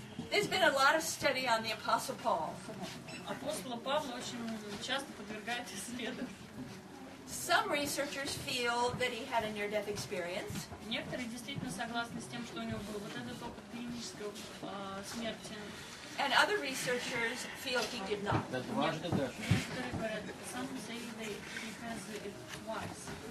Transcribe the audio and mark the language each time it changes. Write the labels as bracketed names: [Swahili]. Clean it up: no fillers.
[English] There's been a lot of study on the Apostle Paul. [Russian] Апостола Павла очень часто подвергают исследованию. [English] Some researchers feel that he had a near-death experience. [Russian] Некоторые действительно согласны с тем, что у него был вот этот опыт клинической смерти. [English] And other researchers feel he did not. [Russian] Да дважды даже. Некоторые говорят, [English] some say he has it twice.